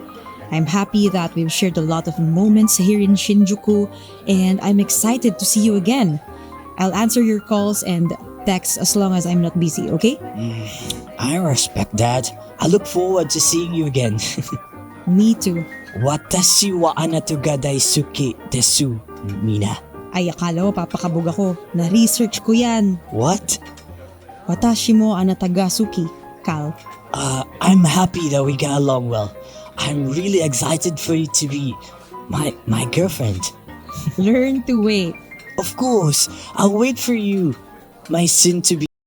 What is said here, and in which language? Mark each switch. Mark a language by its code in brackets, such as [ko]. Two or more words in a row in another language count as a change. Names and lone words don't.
[en] I'm happy that we've shared a lot of moments here in Shinjuku and I'm excited to see you again. I'll answer your calls and texts as long as I'm not busy, okay? I respect that. I look forward to seeing you again. Me too. [ja] 私はあなたが大好きです, Mina. [tl] Ay, akala mo papakabog ako. Na-research ko yan. [en] What? [ja] 私もあなたが好き, Cal. [en] I'm happy that we get along well. I'm really excited for you to be my girlfriend. Learn to wait. Of course, I'll wait for you, my soon-to-be